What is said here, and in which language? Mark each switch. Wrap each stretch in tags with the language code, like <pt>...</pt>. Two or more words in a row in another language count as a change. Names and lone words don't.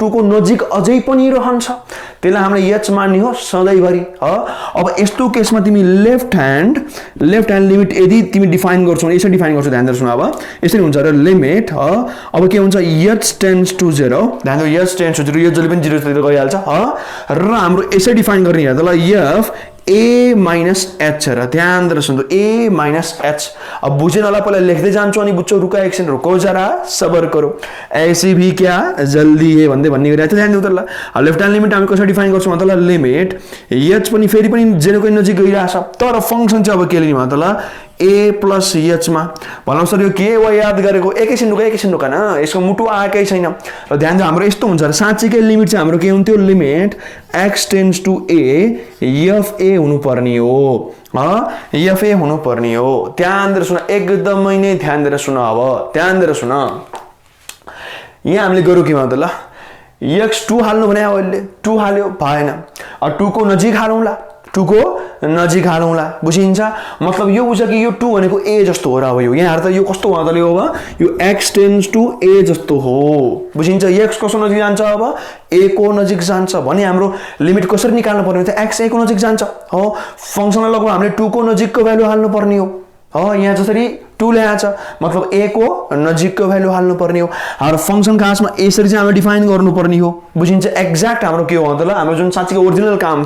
<ne>2 को नजिक अझै पनि रहन्छ त्यसलाई हामीले एच मान्ने हो सधैँभरि ह अब यस्तो केसमा तिमी</ne> <en>left hand limit</en> <ne>यदि तिमी डिफाइन गर्छौ यसरी डिफाइन गर्छौ ध्यान दिएर सुन अब यसरी हुन्छ र लिमिट ह अब के हुन्छ</ne> <en>h tends to 0</en> <ne>ध्यान दिऊ</ne> <en>h tends to 0</en> <ne>यो जहिले पनि 0 तिर गइहाल्छ र हाम्रो यसरी डिफाइन गर्ने हेर्दा ल</ne> <en>f a minus h</en> <ne>र ध्यान दिएर सुन्नु</ne> <en>a minus h</en> <ne>अब बुझेन होला पहिला लेख्दै जान्छु अनि बुझ्छौ रुका एकछिन</ne> <hi>रुको जरा सबर करो ऐसे भी क्या जल्दी है</hi> <ne>भन्ने गरिरहेको ध्यान दिउ त ल अब</ne> <en>left hand limit</en> <ne>हामी कसरी डिफाइन गर्छौँ त ल लिमिट h पनि फेरि पनि 0 को नजिक गइरहेछ तर फंक्सन चाहिँ अब के लिने त ल</ne> <en>a plus h</en> <ne>मा भनौं सर यो के हो याद गरेको एकैछिन रुका न यसको मुटु आएकै छैन र ध्यान दिनु हाम्रो यस्तो हुन्छ र साच्चैकै लिमिट चाहिँ हाम्रो के हुन्थ्यो लिमिट</ne> <en>x tends to a</en> <ne>f a हुनु पर्ने हो f a हुनु पर्ने हो ध्यान दिएर सुन एकदमै नै ध्यान दिएर सुन अब ध्यान दिएर सुन यहाँ हामीले गरौ के त ल x2 हाल्नु भने अहिले 2 हाल्यो भएन अब 2 को नजिक हालौँला 2 को नजिक हालौँला बुझिन्छ मतलब यो बुझ कि यो 2 भनेको a जस्तो हो र अब यो यहाँ हेर त यो कस्तो हो त यो</ne> <en>x tends to a</en> <ne>जस्तो हो बुझिन्छ x कसो नजिक जान्छ अब a को नजिक जान्छ भने हाम्रो लिमिट कसरी निकाल्नु पर्ने त x a को नजिक जान्छ हो फंक्सनल लगभग हामीले 2 को नजिकको भ्यालु हाल्नु पर्ने हो यहाँ जसरी 2 ल्याछ मतलब a को नजिकको भ्यालु हाल्नु पर्ने हो हाम्रो फंक्सन खासमा यसरी चाहिँ हामीले डिफाइन गर्नु पर्ने हो बुझिन्छ एक्ज्याक्ट हाम्रो के हो त ल हाम्रो जुन साच्चै ओरिजिनल काम</ne>